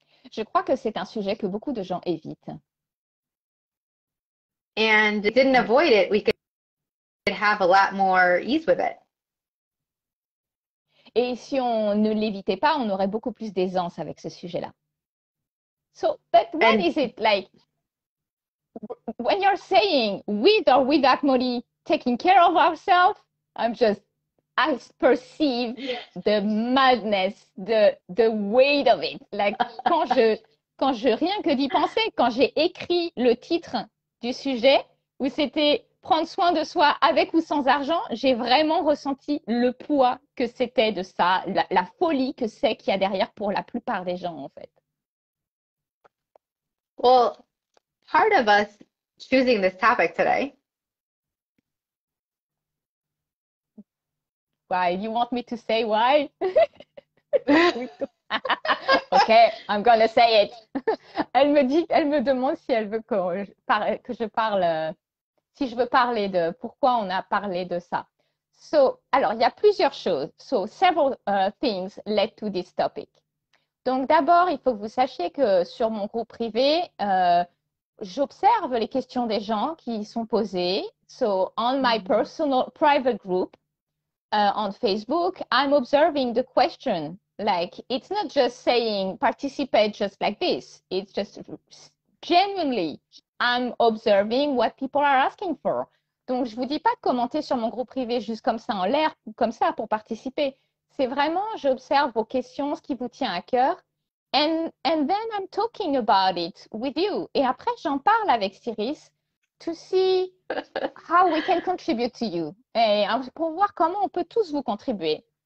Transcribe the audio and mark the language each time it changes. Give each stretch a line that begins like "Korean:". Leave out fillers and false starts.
French: Je crois que c'est un sujet que beaucoup de gens évitent.
English: And if we didn't avoid it, we could have a lot more ease with it.
French: Et si on ne l'évitait pas, on aurait beaucoup plus d'aisance avec ce sujet-là.
English: So, but what And is it like when you're saying with or without money, taking care of ourselves? I perceive the madness, the weight of it.
French: Like quand je rien que d'y penser, quand j'ai écrit le titre du sujet où c'était prendre soin de soi avec ou sans argent, j'ai vraiment ressenti le poids que c'était de ça, la folie que c'est qu'il y a derrière pour la plupart des gens en fait.
English: well, part of us choosing this topic today Why? You want me to say why? Okay, I'm gonna say it.
French: Elle me demande si elle veut que je parle, si je veux parler de pourquoi on a parlé de ça. So, alors, il y a plusieurs choses.
English: So, several things led to this topic.
French: Donc, d'abord, il faut que vous sachiez que sur mon groupe privé, j'observe les questions des gens qui sont posées.
English: So, on my personal private group on Facebook, I'm observing the question. Like, it's not just saying participate just like this. It's just genuinely, I'm observing what people are asking for.
French: Donc, je vous dis pas de commenter sur mon groupe privé juste comme ça en l'air, comme ça pour participer. C'est vraiment, j'observe vos questions, ce qui vous tient à cœur.
English: And then I'm talking about it with you.
French: Et après, j'en parle avec Siris
English: to see how we can contribute to you.
French: Et pour voir comment on peut tous vous contribuer.